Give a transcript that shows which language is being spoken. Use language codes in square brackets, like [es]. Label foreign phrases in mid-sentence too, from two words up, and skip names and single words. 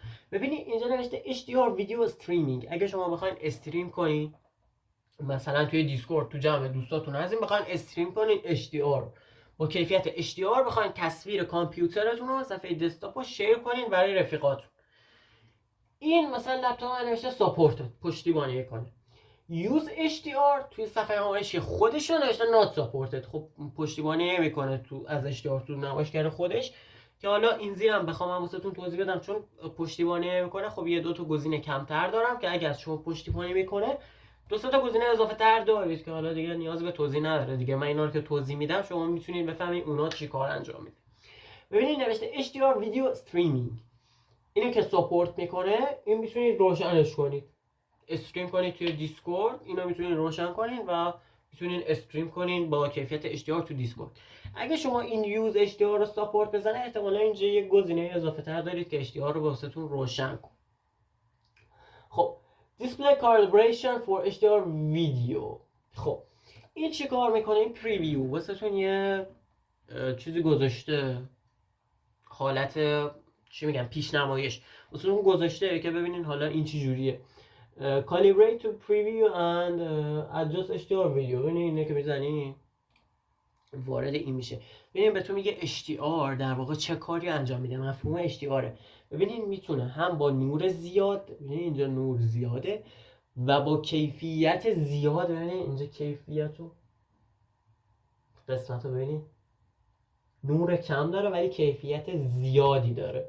[fa] ببینید اینجا نوشته [en] HDR video streaming. [fa] اگه شما بخواید استریم کنین مثلا توی دیسکورد تو جمع دوستاتون هستین، بخواید استریم کنین HDR با کیفیت HDR، بخواید تصویر کامپیوترتون رو صفحه دسکتاپ رو شیر کنین برای رفیقاتون، این مثلا لپتاپ نوشته ساپورت پشتیبانی کنه. [en] use HDR [fa] توی صفحه نمایشی خودش رو نوشته [en] not supported، [fa] خب پشتیبانی نمیکنه تو از HDR تو نمایشگر خودش. که حالا این زیرم بخوام من واسهتون توضیح بدم چون پشتیبانی نمیکنه، خب یه 2 تا گزینه کمتر دارم که اگه از شما پشتیبانی میکنه 2 تا گزینه اضافه تر دارید که حالا دیگه نیاز به توضیح نداره دیگه. من اینا رو که توضیح میدم شما میتونید بفهمید اونا چی کار انجام میده. ببینید نوشته [en] HDR video streaming, [fa] اینو که ساپورت میکنه این میتونید روشنش کنید، استریم کنید توی دیسکورد، اینو میتونید روشن کنین و میتونین استریم کنین با کیفیت HDR تو دیسکورد. اگه شما این [en] use HDR [fa] رو ساپورت بزنه احتمالا اینجا یه گزینه اضافه تر دارید که HDR رو واسهتون روشن کن. [en] خب display calibration for HDR video. [fa] خب این چی کار میکنه؟ این پریویو واسهتون یه چیزی گذاشته، حالت چی میگم پیشنمایش واسهتون گذاشته که ببینین حالا این چی جوریه. [en] calibrate to preview and adjust HDR video. [fa] ببینید اینه که میزنی وارد این میشه. ببینید بهتون میگه HDR در واقع چه کاری انجام میده، مفهوم HDR. ببینید میتونه هم با نور زیاد، ببینید اینجا نور زیاده، و با کیفیت زیاد. ببینید اینجا کیفیت رو قسمت رو ببینید نور کم داره ولی کیفیت زیادی داره.